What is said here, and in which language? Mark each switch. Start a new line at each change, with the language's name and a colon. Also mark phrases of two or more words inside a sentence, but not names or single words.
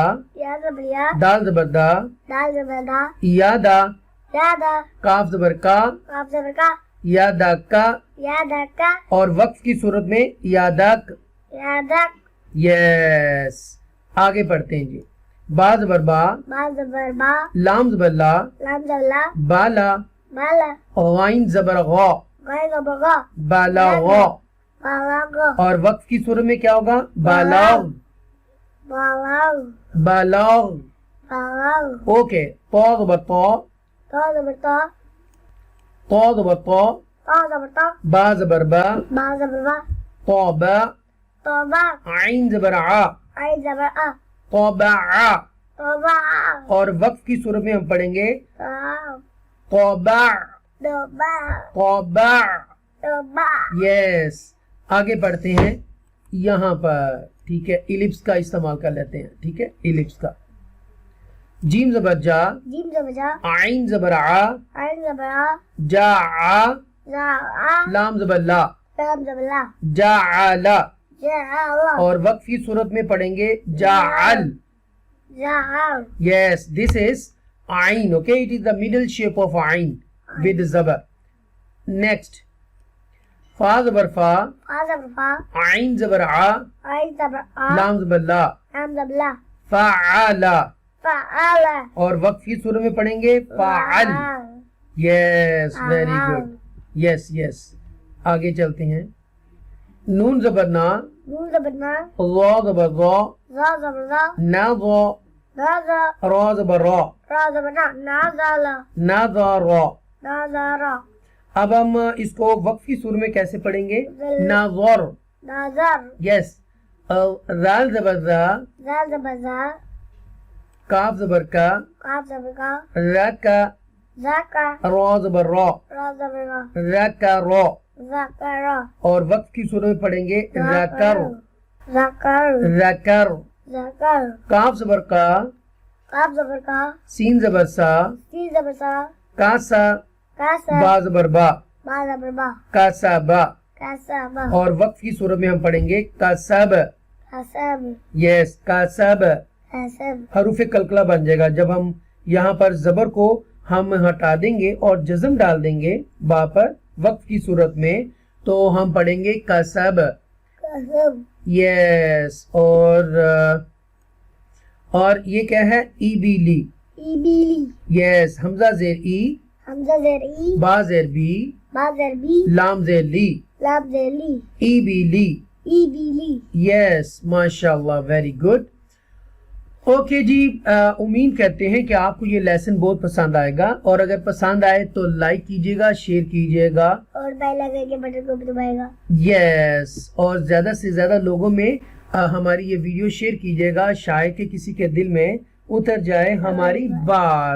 Urdu: یا زبر یا، دال زبر دا، دال زبر دا، یا دا، یا دا، کاف زبر کا، قاف زبر کا، یا دا کا. یا دا کا، اور وقف کی صورت میں یا دک. یا دک. یس. آگے پڑھتے ہیں جی. با زبر با، با زبر با، لام زبر لا، لام زبر لا، بالا، بالا، غائن زبر غا، غین زبر غا، بالا غا. بالا غا، اور وقف کی صورت میں کیا ہوگا؟ بالاغ، بالا، بالاغ. بالا. اوکے. طا زبر طا، تا زبر تا، طا زبر طا، تا زبر تا، با زبر با، با زبر با، طا با، تا با، عین زبر ع، عین زبر آ، طا با ع. تا با آ، اور وقف کی صورت میں ہم پڑھیں گے تا، طا با، دو با، طا با. دو با. یس. آگے پڑھتے ہیں یہاں پر، ٹھیک ہے. ایلپس کا استعمال کر لیتے ہیں، ٹھیک ہے، ایلپس کا. جیم زبر جا، جیم زبر جا، عین زبر ع، عین زبر آ، جا ع، زا آ، لام زبر لا، لام زبر لا، جعل. جا آ، اور وقف کی صورت میں پڑھیں گے جعل. جا آ.
English: Yes, this is عین. Okay, it is the middle shape of عین with زبر.
Urdu: Next. فا زبر فا، فا زبر فا، عین زبر ع، عین زبر آ، لام زبر لا، لام زبر لا، فعل. فعل. اور وقف کی صورت میں پڑھیں گے فعل.
English: Yes, very good. Yes, yes.
Urdu: آگے چلتے ہیں. نون زبر نا، نون زبر نا، ضا زبر ضا، زا زبر زا، نا ضا، نا زا، را زبر را، را زبر نا، نا زا لا، نا ضا را. نا زا را. اب ہم اس کو وقف کی صورت میں کیسے پڑھیں گے؟ ناظر. ناظر. یس. زال زبر زا، زا زبر زا، کاف زبر کا، قاف زبر کا، را کا، زا کا، را زبر را، را زبر را، را کا را. زا کا را، اور وقف کی صورت میں پڑھیں گے رکر، زا کر، رکر. زا کر. کاف زبر کا، قاف زبر کا، سین زبر سا، سین زبر سا، کاسا، کا سا، با زبر با، با زبر با، کاسا با. کا سا با، اور وقف کی صورت میں ہم پڑھیں گے کاسب. حسب، یس، کاسب. حسب. حروف قلقلہ بن جائے گا جب ہم یہاں پر زبر کو ہم ہٹا دیں گے اور جزم ڈال دیں گے با پر وقف کی صورت میں، تو ہم پڑھیں گے کسب. حسب. یس. اور یہ کیا ہے؟ ای بی لی. ای بیلی. یس. حمزہ زیر ای، حمزہ زیر ای، با زیر بی، با زیر بی، لام زیر لی، لام زیر لی، ای بی لی. ای بیلی. یس. ماشاءاللہ،
English: very good.
Urdu: اوکے جی، امید کرتے ہیں کہ آپ کو یہ لیسن بہت پسند آئے گا، اور اگر پسند آئے تو لائک کیجئے گا، شیئر کیجئے گا، اور
English: bell icon
Urdu: کے بٹن کو بھی دبائے گا. یس. اور زیادہ سے زیادہ لوگوں میں ہماری یہ ویڈیو شیئر کیجئے گا، شاید کہ کسی کے دل میں اتر جائے ہماری بات.